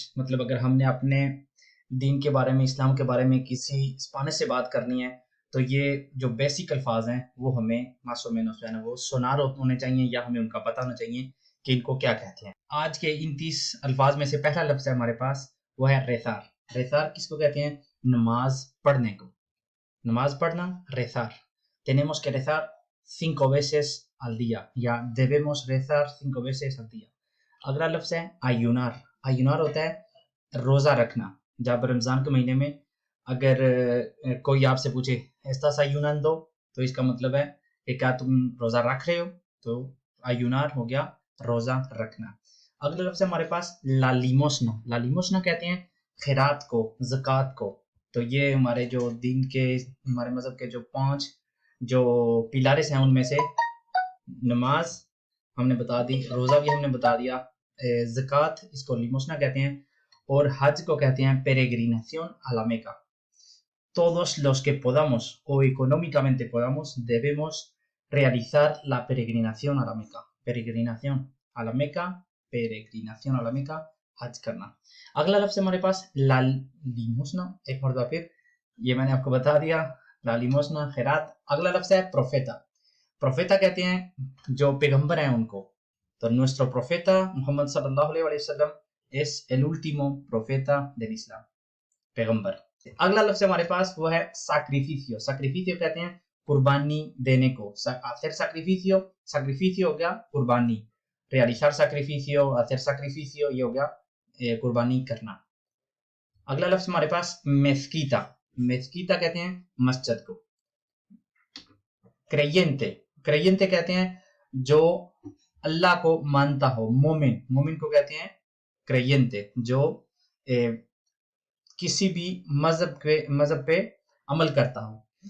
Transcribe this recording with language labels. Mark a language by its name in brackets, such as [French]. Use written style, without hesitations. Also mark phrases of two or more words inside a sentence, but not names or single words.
[Urdu] مطلب اگر ہم نے اپنے دین کے بارے میں، اسلام کے بارے میں کسی سپینش سے بات کرنی ہے تو یہ جو بیسک الفاظ ہیں وہ ہمیں [Spanish] más o menos [Urdu] جو ہے نا وہ سنار ہونے چاہیے یا ہمیں ان کا پتہ ہونا چاہیے کہ ان کو کیا کہتے ہیں. آج کے ان 30 الفاظ میں سے پہلا لفظ ہے ہمارے پاس، وہ ہے रेसार। रेसार کس کو کہتے ہیں؟ نماز پڑھنے کو۔ نماز پڑھنا، रेसार। [Spanish] Tenemos que rezar 5 veces al día या debemos rezar 5 veces al día। [Urdu] اگلا لفظ ہے आयुनार। आयुनार ہوتا ہے روزہ رکھنا। جب رمضان کے مہینے میں اگر کوئی آپ سے پوچھے [Spanish] estás ayunando [Urdu] تو اس کا مطلب ہے کہ کیا تم روزہ رکھ رہے ہو، تو आयुनार ہو گیا روزہ رکھنا। اگلا لفظ ہے ہمارے پاس [Spanish] la limosna. la limosna [Urdu] کہتے ہیں خیرات کو، زکات کو. تو یہ ہمارے جو دین کے، ہمارے مذہب کے جو 5 جو पिलारेस ہیں ان میں سے نماز ہم نے بتا دی، روزہ بھی ہم نے بتا دیا، زکات اس کو लिमोसना کہتے ہیں اور حج کو کہتے ہیں [Spanish] peregrinación a la Meca। Todos los que podamos o económicamente podamos debemos realizar la peregrinación a la Meca। peregrinación a la Meca, peregrinación a la Meca, [Urdu] حج کرنا. اگلا لفظ ہمارے پاس [Spanish] la limosna, [Urdu] ایک مرتبہ پھر یہ میں نے آپ کو بتا دیا, [Spanish] la limosna [Urdu] خیرات. اگلا لفظ ہے प्रोफेता। प्रोफेता کہتے ہیں جو پیغمبر ہیں ان کو। [Spanish] तो nuestro profeta मोहम्मद [Arabic] صلى الله عليه وسلم [Spanish] es el último profeta del Islam, [Urdu] پیغمبر. اگلا لفظ ہمارے پاس وہ ہے sacrificio۔ sacrificio کہتے ہیں قربانی دینے کو. [Spanish] hacer sacrificio, sacrificio [Urdu] ہو گیا قربانی, [Spanish] realizar sacrificio, hacer sacrificio [Urdu] یہ ہو گیا قربانی کرنا. اگلا لفظ ہمارے پاس मेस्कीता۔ मेस्कीता کہتے ہیں مسجد کو। क्रेयेंटे، क्रेयेंटे کہتے ہیں جو اللہ کو مانتا ہو، مومن। مومن کو کہتے ہیں क्रेयेंटे، جو کسی بھی مذہب پہ عمل کرتا ہو।